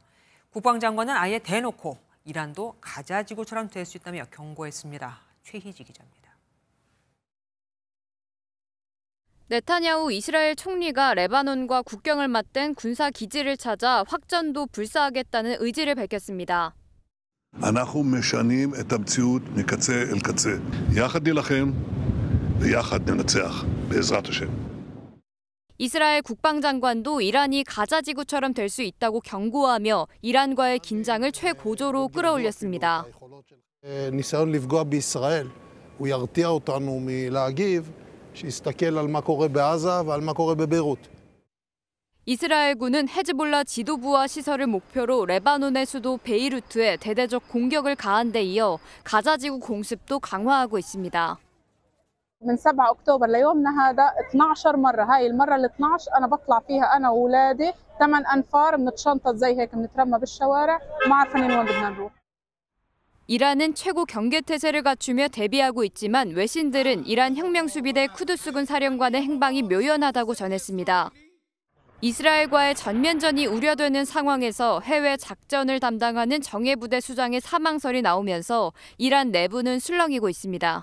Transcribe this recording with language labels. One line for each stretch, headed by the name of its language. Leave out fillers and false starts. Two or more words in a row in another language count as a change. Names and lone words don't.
Korean: 국방장관은 아예 대놓고 이란도 가자 지구처럼 될 수 있다며 경고했습니다. 최희지 기자입니다. 네타냐후 이스라엘 총리가 레바논과 국경을 맞댄 군사 기지를 찾아 확전도 불사하겠다는 의지를 밝혔습니다.
Hebrew: אנחנו משנים את המציאות מקצה אל קצה. יחד נילחם ויחד ננצח בעזרת השם.
Korean: 이스라엘 국방장관도 이란이 가자 지구처럼 될 수 있다고 경고하며 이란과의 긴장을 최고조로 끌어올렸습니다.
Hebrew: ניסיון לפגוע בישראל, הוא ירתיע אותנו מלהגיב, שיסתכל על מה קורה בעזה ועל מה קורה בביירות.
Korean: 이스라엘군은 헤즈볼라 지도부와 시설을 목표로 레바논의 수도 베이루트에 대대적 공격을 가한 데 이어 가자 지구 공습도 강화하고 있습니다.
Arabic: من 7 أكتوبر ليومنا هذا 12 مرة، هاي المرة ال 12 أنا بطلع فيها أنا وأولادي 8 أنفار بنتشنطط زي هيك بنترمى بالشوارع ما عارفين وين بدنا نروح.
Korean: 이란은 최고 경계태세를 갖추며 대비하고 있지만 외신들은 이란 혁명수비대 쿠두스군 사령관의 행방이 묘연하다고 전했습니다. 이스라엘과의 전면전이 우려되는 상황에서 해외 작전을 담당하는 정예부대 수장의 사망설이 나오면서 이란 내부는 술렁이고 있습니다.